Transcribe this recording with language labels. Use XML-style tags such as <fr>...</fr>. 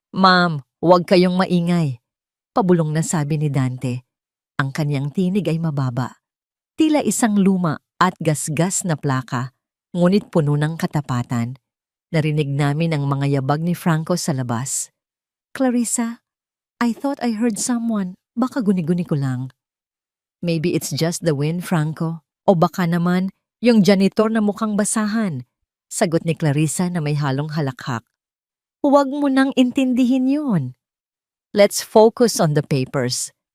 <tl>Ma'am, huwag kayong maingay," pabulong na sabi ni Dante. Ang kanyang tinig ay mababa. Tila isang luma at gasgas na plaka, ngunit puno ng katapatan. Narinig namin ang mga yabag ni Franco sa labas.</tl> <en>"Clarissa, I thought I heard someone.</en> <tl>Baka guni-guni ko lang."</tl> <en>"Maybe it's just the wind, Franco.</en> <tl>O baka naman yung janitor na mukhang basahan," sagot ni Clarissa na may halong halakhak. "Huwag mo nang intindihin yun.</tl> <en>Let's focus on the papers.</en>